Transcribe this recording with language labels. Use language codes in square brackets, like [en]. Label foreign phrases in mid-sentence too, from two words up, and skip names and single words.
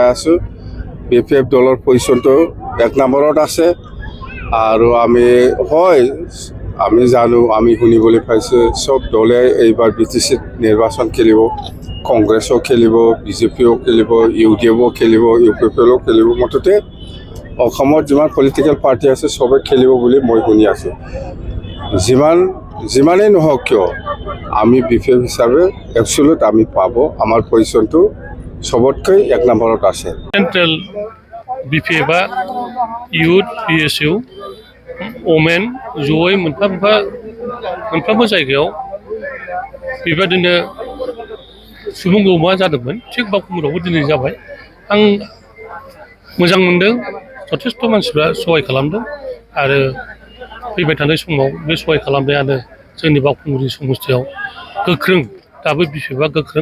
[as] আছো বিপিএফ দলৰ পজিশ্যনটো 1 নম্বৰত আছে আৰু আমি হয় আমি জানো আমি শুনিবলৈ পাইছোঁ সব দলে এইবাৰ বিটিচিত নিৰ্বাচন খেলিব কংগ্ৰেছও খেলিব বিজেপিও খেলিব ইউডিএফও খেলিব ইউপিপিএলও খেলিব মুঠতে অসমত যিমান [en] political party [as] আছে সবে খেলিব বুলি মই শুনি আছোঁ যিমানেই নহওক কিয় আমি বিপিএফ হিচাপে এক্সুৱেলত আমি পাব আমাৰ পজিশ্যনটো সবতকৈ 1 নম্বৰত আছে। [brx] सेंट्रल बिपिएफआ यूथ बिएसइउ ओमेन जयै मोनफ्रोमबो जायगायाव बेबायदिनो सुबुं गौमा जादोंमोन थिग बावखुंग्रियावबो दिनै जाबाय। आं मोजां मोनदों जथेस्थ मानसिफ्रा सहाय खालामदों आरो फैबाय थानाय समाव बे सहाय खालामनायानो जोंनि बावखुंग्रि समस्थियाव गोख्रों दाबो बिपिएफआ गोख्रों